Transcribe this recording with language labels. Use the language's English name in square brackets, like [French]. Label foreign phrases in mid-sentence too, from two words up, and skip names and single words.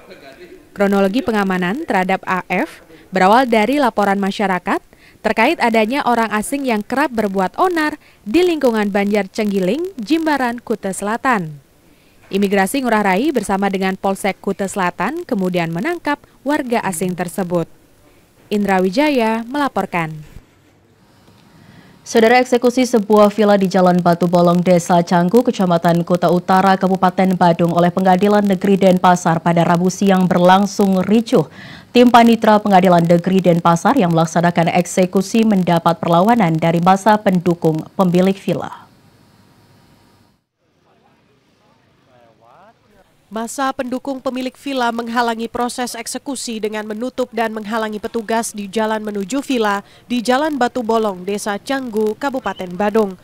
[Indonesian] Kronologi pengamanan terhadap AF berawal dari laporan masyarakat terkait adanya orang asing yang kerap berbuat onar di lingkungan Banjar Cenggiling, Jimbaran, Kuta Selatan. Imigrasi Ngurah Rai bersama dengan Polsek Kuta Selatan kemudian menangkap warga asing tersebut. Indra Wijaya melaporkan. Saudara, eksekusi sebuah villa di Jalan Batu Bolong, Desa Canggu, Kecamatan Kuta Utara, Kabupaten Badung oleh Pengadilan Negeri Denpasar pada Rabu siang berlangsung ricuh. Tim Panitera Pengadilan Negeri Denpasar yang melaksanakan eksekusi mendapat perlawanan dari massa pendukung pemilik villa. Massa pendukung pemilik villa menghalangi proses eksekusi dengan menutup dan menghalangi petugas di jalan menuju villa di Jalan Batu Bolong, Desa Canggu, Kabupaten Badung.